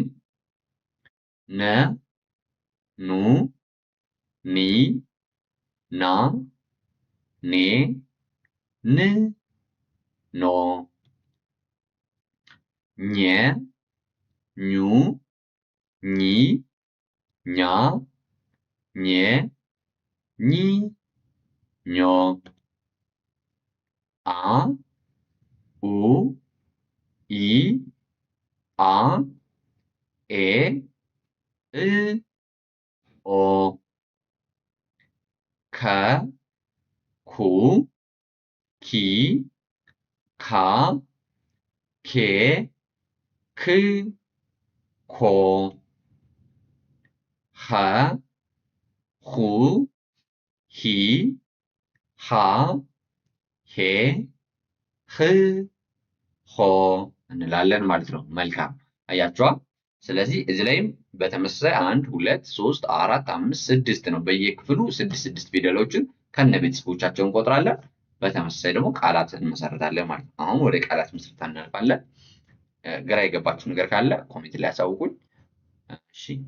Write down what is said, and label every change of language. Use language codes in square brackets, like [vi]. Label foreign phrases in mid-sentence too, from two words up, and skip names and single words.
[am] ነ ኑ ኒ ና ኔ ን ኖ ኘ ኙ ኚ ኛ ኘ ኚ ኞ አ ኡ ኢ አ ኤ እ ኦ ከ ኩ ኪ ካ ኬ ክ ኮ ኸ ሁ ሂ ሃ ሄ ህ ሆ እንላለን ማለት ነው። መልካም አያችኋ። ስለዚህ እዚህ ላይም በተመሳሳይ 1 2 3 4 5 6 ነው። በየክፍሉ 6 ፊደሎችን ከነ ቤተሰቦቻቸው እንቆጥራለን። በተመሳሳይ ደግሞ ቃላት እንመሰርታለን ማለት ነው። አሁን ወደ ቃላት ምስረታ እናልፋለን። ግራ የገባችሁ ነገር ካለ ኮሜንት ላይ ያሳውቁኝ። እሺ